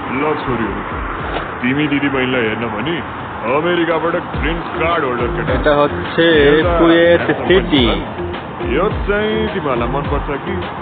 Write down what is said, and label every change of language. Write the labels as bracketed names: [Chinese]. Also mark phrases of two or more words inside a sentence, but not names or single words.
[Nepali] छोरीहरू तिमी दिदी बहिनीलाई हेर्न भने अमेरिकाबाट [English] green card holder [Nepali] केटा [Bangla] এটা হচ্ছে কুয়েত সিটি [Nepali] यो चाहिँ तिमीहरूलाई मनपर्छ कि